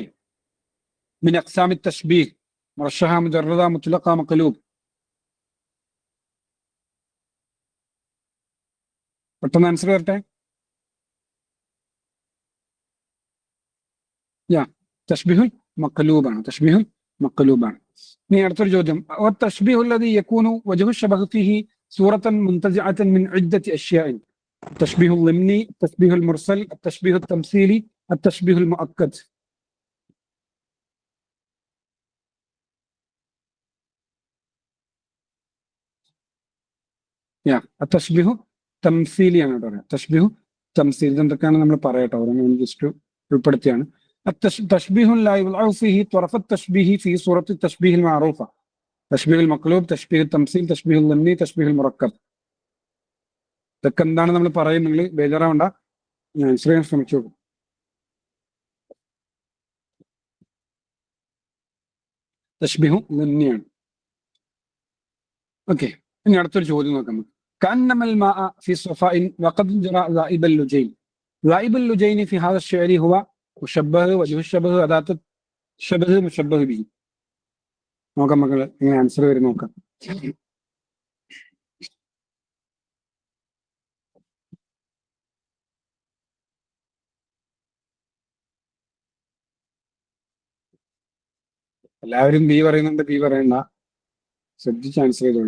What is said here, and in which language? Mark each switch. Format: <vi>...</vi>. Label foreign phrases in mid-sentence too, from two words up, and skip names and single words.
<ar>من أقسام التشبيه مرشحة، مجردة، مطلقة، مقلوب.</ar> <ml>പെട്ടെന്ന് ആൻസർ വരട്ടെ. യാ,</ml> <ar>التشبيه المقلوب, التشبيه المقلوب.</ar> <ml>ഇനി അടുത്തൊരു ചോദ്യം.</ml> <ar>والتشبيه الذي يكون وجه الشبه فيه صورة منتزعة من عدة أشياء. التشبيه الضمني، التشبيه المرسل، التشبيه التمثيلي، التشبيه المؤكد.</ar> <ml>യാ,</ml> <ar>تشبيه تمثيلي</ar> <ml>പറയാം.</ml> <ar>تشبيه تمثيل</ar> <ml>എന്തൊക്കെയാണ് നമ്മൾ പറയട്ടോ, ഓരോന്നും ജസ്റ്റ് ഉൾപ്പെടുത്തിയാണ്.</ml> <ar>تشبيه لا يضع فيه طرف التشبيه في صورة التشبيه المعروفة. تشبيه المقلوب، تشبيه التمثيل، تشبيه الضمني، تشبيه المركب.</ar> <ml>ഇതൊക്കെ എന്താണ് നമ്മൾ പറയും, നിങ്ങൾ ബേജാറാവണ്ട, ഞാൻ ആൻസർ ചെയ്യാൻ ശ്രമിച്ചു.</ml> <ar>تشبيه ضمني.</ar> <ml>ഓക്കെ. ഇനി അടുത്തൊരു ചോദ്യം നോക്കാം.</ml> <ar>كأنما الماء في صفاء وقد جرى ذائب اللجين. ذائب اللجين في هذا الشعر هو مشبه، وجه الشبه، أداة الشبه، مشبه به.</ar> <ml>നോക്കാം മക്കളെ, ഇങ്ങനെ ആൻസർ വരും നോക്കാം. എല്ലാവരും ബി പറയുന്നുണ്ട്, ബി പറയണ്ട, ശ്രദ്ധിച്ച് ആൻസർ ചെയ്തോളൂ.</ml>